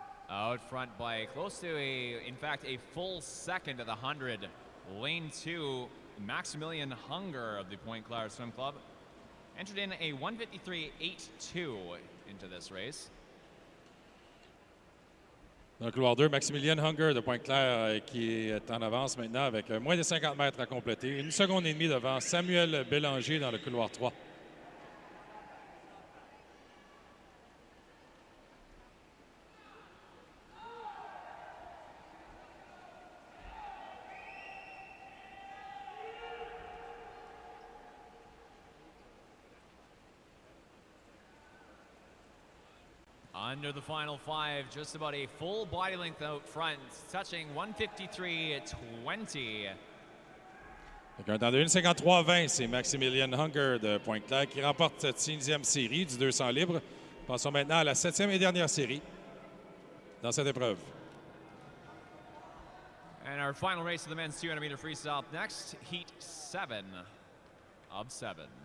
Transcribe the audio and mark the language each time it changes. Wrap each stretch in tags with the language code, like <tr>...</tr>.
<en>Out front by close to in fact, a full second at the 100. Lane 2, Maximilian Hunger of the Point Claire Swim Club entered in a 1:53.82 into this race.</en> <fr>Dans le couloir 2, Maximilian Hunger de Pointe-Claire qui est en avance maintenant avec moins de 50 mètres à compléter. 1 seconde et demie devant Samuel Bélanger dans le couloir 3.</fr> <en>Under the final 5, just about a full body length out front, touching 1:53.20.</en> <fr>Avec un temps de 1:53.20, c'est Maximilian Hunger de Pointe-Claire qui remporte cette 6e série du 200 libre. Passons maintenant à la 7e et dernière série dans cette épreuve.</fr> <en>And our final race of the men's 200 meter freestyle up next, Heat 7 of 7.</en>